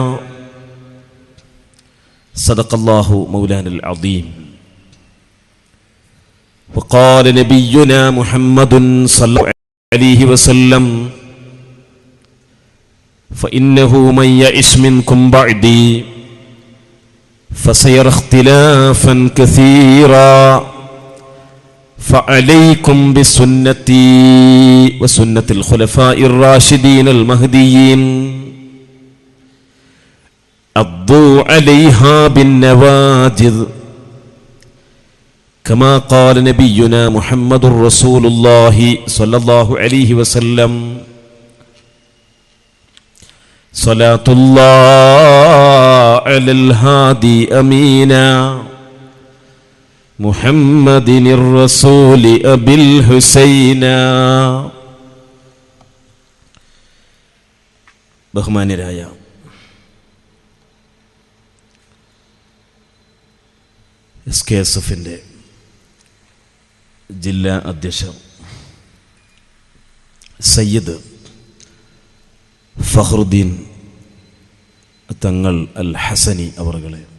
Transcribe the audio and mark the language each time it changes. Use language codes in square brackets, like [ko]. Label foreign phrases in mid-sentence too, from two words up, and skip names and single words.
[ar] صدق الله مولانا العظيم. وقال نبينا محمد صلى الله عليه وسلم فإنه من يعش منكم بعدي فسيرى اختلافا كثيرا فعليكم بسنتي وسنة الخلفاء الراشدين المهديين عضوا عليها بالنواجذ كما قال نبينا محمد رسول الله صلى الله عليه وسلم. صلاة الله على الهادي أمينا محمد الرسول أبي الحسينا. [ml] ബഹുമാന്യരായ SKSFന്റെ ജില്ലാ അധ്യക്ഷൻ സയ്യിദ് ഫഖ്റുദ്ദീൻ തങ്ങൾ അൽ ഹസനി അവറുകളെ,